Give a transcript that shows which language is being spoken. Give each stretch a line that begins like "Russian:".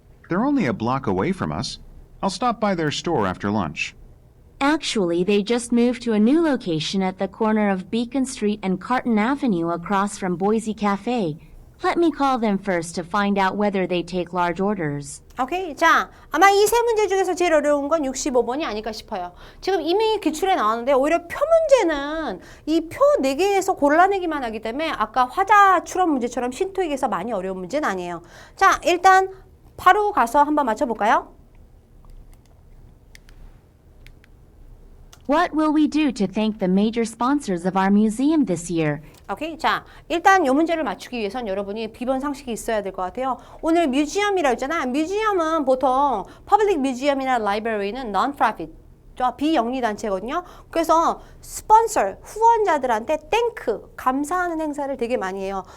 English: They're only a block away from us. I'll stop by their store after lunch. Actually, they just moved to a new location at the corner of Beacon Street and Carton Avenue across from Boise Cafe. Let me call them first to find out whether they take large orders.
Korean: 오케이. 자, 아마 이 세 문제 중에서 제일 어려운 건 65번이 아닐까 싶어요. 지금 이미 기출에 나왔는데 오히려 표 문제는 이 표 4개에서 골라내기만 하기 때문에 아까 화자 추론 문제처럼 신토익에서 많이 어려운 문제는 아니에요. 자, 일단 바로 가서 한번 맞춰볼까요?
English: What will we do to thank the major sponsors of our museum this year?
Korean: 오케이. 자, 일단 이 문제를 맞추기 위해선 여러분이 비번 상식이 있어야 될 것 같아요. 오늘 뮤지엄이라고 했잖아. 뮤지엄은 보통 퍼블릭 뮤지엄이나 라이브러리는 non-profit, 비영리 단체거든요. 그래서 스폰서, 후원자들한테 땡크, 감사하는 행사를 되게 많이 해요.